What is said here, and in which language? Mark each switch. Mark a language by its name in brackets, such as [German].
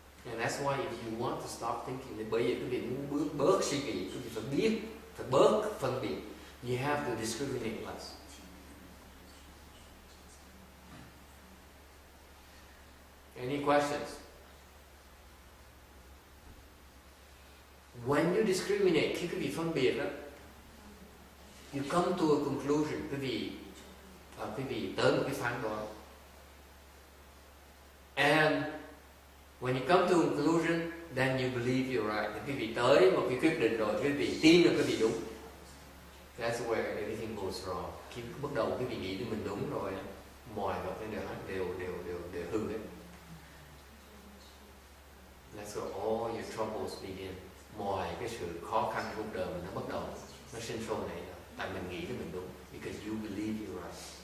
[English] And that's why if you want to stop thinking, [Vietnamese] thì bởi vì quý vị muốn bớt suy nghĩ, quý vị phải biết, phải bớt phân biệt. [English] You have to discriminate less. Any questions? When you discriminate, [Vietnamese] khi quý vị phân biệt đó, [English] you come to a conclusion, [Vietnamese] quý vị tới một cái phán đoán. [English] And when you come to a conclusion, then you believe you're right. [Vietnamese] Thì quý vị tới một cái quyết định rồi, quý vị tin là quý vị đúng. [English] That's where everything goes wrong. [Vietnamese] Khi bắt đầu quý vị nghĩ là mình đúng rồi, mọi vật đều hư hết. [English] That's where all your troubles begin. [Vietnamese] Mọi cái sự khó khăn cuộc đời mình nó bắt đầu, nó sinh sôi này, tại mình nghĩ là mình đúng, [English] because you believe you're right.